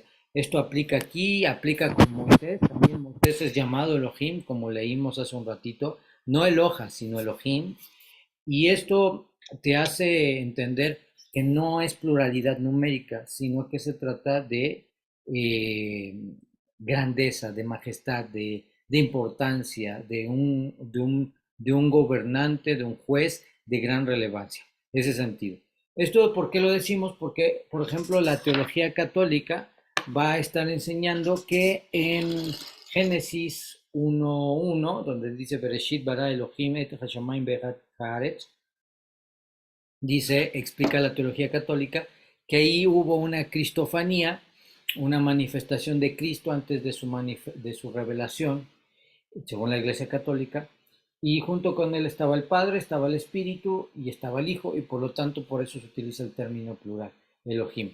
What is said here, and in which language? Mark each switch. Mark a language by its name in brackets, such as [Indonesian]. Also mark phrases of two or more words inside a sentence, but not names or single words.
[Spanish] Esto aplica aquí, aplica con Moisés, también Moisés es llamado Elohim, como leímos hace un ratito, no Eloha, sino Elohim, y esto te hace entender que no es pluralidad numérica, sino que se trata de grandeza, de majestad, de importancia, de un gobernante, de un juez de gran relevancia. Ese sentido. ¿Esto por qué lo decimos? Porque, por ejemplo, la teología católica va a estar enseñando que en Génesis 1:1, donde dice [Hebrew] בראשית ברא אלהים את השמים הארץ, [Spanish] dice, explica la teología católica, que ahí hubo una cristofanía, una manifestación de Cristo antes de su revelación, según la Iglesia Católica, y junto con él estaba el Padre, estaba el Espíritu y estaba el Hijo, y por lo tanto por eso se utiliza el término plural, Elohim.